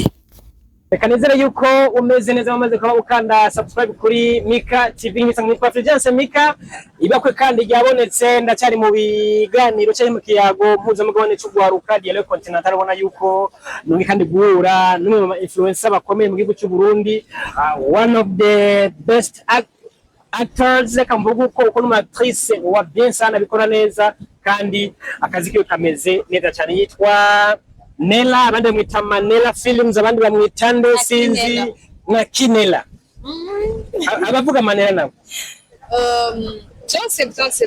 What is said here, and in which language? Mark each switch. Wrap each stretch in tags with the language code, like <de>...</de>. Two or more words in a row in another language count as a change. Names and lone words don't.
<rn>Reka nizere yuko umeze neza wamaze kuba ukanda subscribe kuri Mika TV nk'isanga nitwa Fulgence Mika ibakwe kandi ryabonetse ndacyari mu biganiro cyari mu kiyago mpuzamugabane cy'ugwaruka Dialogue Continental ubona yuko nungi kandi guhura n'umwe mu influencer bakomeye mu gihugu cy'u Burundi</rn> <en>one of the best actors</en> <rn>kamvuga uko n'umuactrice wa bien sana bikora neza kandi akazi kiwe kameze neza cyane yitwa Nela abandi bamwita Manela Films abandi bamwita nde sinzi na Kinela abavuga Manela nawe Jose</rn>